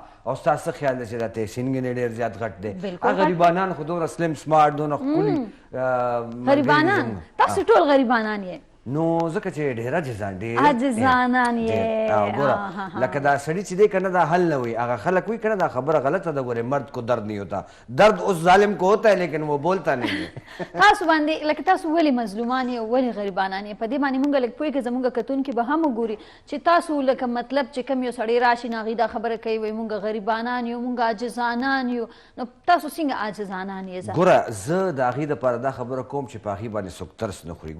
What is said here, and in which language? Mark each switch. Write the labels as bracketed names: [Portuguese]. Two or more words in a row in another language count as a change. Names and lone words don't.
[Pashto] او ستا څه خیال دی چې دا تحسین ګنې ډېر زیات غټ دی؟ هغه غریبانان خو دومره [English] slim smart [Pashto] دونه ښکلي غریبانان، تاسو ټول غریبانان یې. نو ځکه چې ډېر عاجزان دي، عاجزانان یې. ګوره لکه دا سړي چې دی که نه دا حل نه وي، هغه خلک وي که نه دا خبره غلطه ده. [Urdu] ګورې مرد کو درد نہیں ہوتا، درد اس ظالم کو ہوتا ہے لیکن وہ بولتا نہیں ہے. [Pashto] تاسو باندې لکه تاسو ولې مظلومان یې، ولې غریبانان یې، په دې باندې مونږ لږ پوهېږو. زمونږ کتونکي به هم وګوري چې تاسو لکه مطلب چې کوم یو سړی راشي نو هغوی دا خبره کوي وایي مونږ غریبانان یو، مونږ عاجزانان یو. نو تاسو څنګه عاجزانان یې؟ ګوره زه د هغې دپاره دا خبره کوم چې په هغې باندې څوک ترس نه خوري.